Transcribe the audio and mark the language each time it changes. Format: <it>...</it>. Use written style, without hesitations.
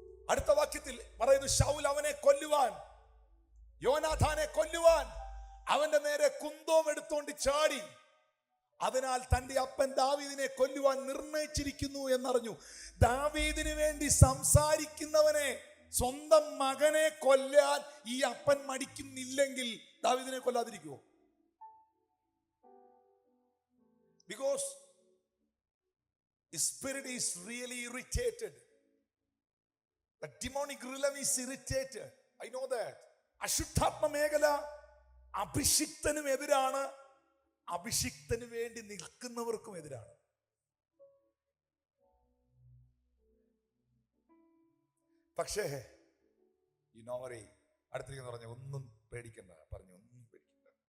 <ml>അടുത്ത വാക്യത്തിൽ പറയുന്നു, ശൗൽ അവനെ കൊല്ലുവാൻ, യോനാഥാനെ കൊല്ലുവാൻ അവന്റെ നേരെ കുന്തവും എടുത്തോണ്ട് ചാടി. അതിനാൽ തന്റെ അപ്പൻ ദാവീദിനെ കൊല്ലുവാൻ നിർണയിച്ചിരിക്കുന്നു എന്നറിഞ്ഞു. ദാവീദിന് വേണ്ടി സംസാരിക്കുന്നവനെ, സ്വന്തം മകനെ കൊല്ലാൻ ഈ അപ്പൻ മടിക്കുന്നില്ലെങ്കിൽ ദാവീദിനെ കൊല്ലാതിരിക്കുമോ?</ml> <en>Because the spirit is really irritated. The demonic realm is irritated. I know that.</en> <ml>അശുദ്ധാത്മ മേഖല അഭിഷിക്തനും എതിരാണ്, അഭിഷിക്തന് വേണ്ടി നിൽക്കുന്നവർക്കും എതിരാണ്. പക്ഷേ ഈ നോവറി അടുത്തിരിക്കുന്ന പറഞ്ഞ ഒന്നും പേടിക്കണ്ട, പറഞ്ഞു ഒന്നും പേടിക്കണ്ട.</ml>